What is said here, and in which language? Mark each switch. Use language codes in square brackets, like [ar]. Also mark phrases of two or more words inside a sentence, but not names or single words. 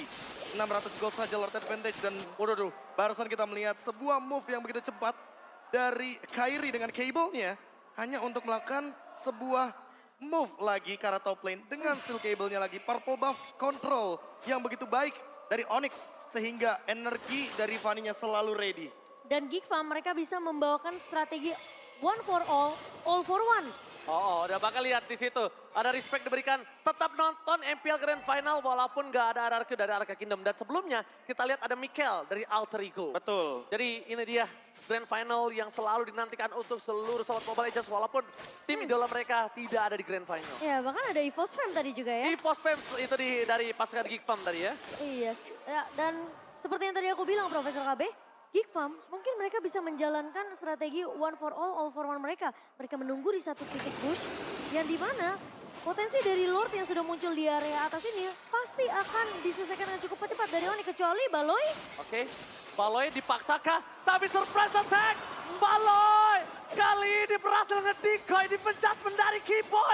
[id] 600 gold saja [en] Lord Advantage [id] dan waduh, barusan kita melihat sebuah move yang begitu cepat dari Kairi dengan cable-nya hanya untuk melakukan sebuah move lagi ke arah [en] top lane [id] dengan [en] steel cable- [id] nya lagi. [en] Purple buff control [id] yang begitu baik dari Onyx sehingga energi dari Fanny-nya selalu ready. Dan Geek Farm mereka bisa membawakan strategi [en] one for all for one. [id] Udah bakal lihat di situ. Ada respect diberikan. Tetap nonton MPL Grand Final walaupun gak ada RRQ dari Arca Kingdom. Dan sebelumnya kita lihat ada Mikel dari Alter Ego. Betul. Jadi ini dia Grand Final yang selalu dinantikan untuk seluruh sobat Mobile Legends. Walaupun tim idola mereka tidak ada di Grand Final. Ya bahkan ada EVOS Fam tadi juga ya. EVOS Fam itu dari pasukan Geek Farm tadi ya. Iya, ya, dan seperti yang tadi aku bilang Profesor KB, Geek Farm mungkin mereka bisa menjalankan strategi [en] one for all for one [id] mereka. Mereka menunggu di satu titik bush yang dimana potensi dari Lord yang sudah muncul di area atas ini pasti akan diselesaikan dengan cukup cepat dari Oni kecuali Baloi. Oke, Baloi dipaksakah? Tapi [en] surprise attack! [id] Baloi kali ini berhasil nge-decoy di penjudgment dari Keyboy.